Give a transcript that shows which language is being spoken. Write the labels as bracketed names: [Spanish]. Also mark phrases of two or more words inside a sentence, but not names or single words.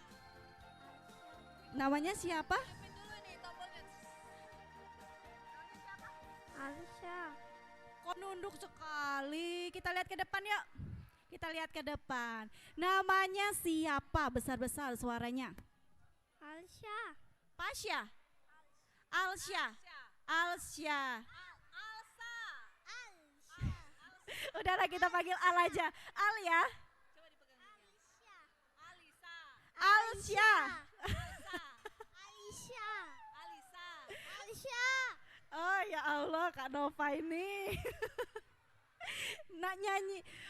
[Indonesian] Namanya siapa? Siapin dulu nih tombolnya. Alsya. Kok nunduk sekali? Kita lihat ke depan yuk. Kita lihat ke depan. Namanya siapa? Besar-besar suaranya. Alsya. Pasya. Alsya. Alsya. Alsa. Udahlah kita panggil Al aja. Al ya. Coba dipegang. Alisa. Alsya. Aisyah. Alisa. Alsya. Oh ya Allah Kak Nova ini. Nak nyanyi.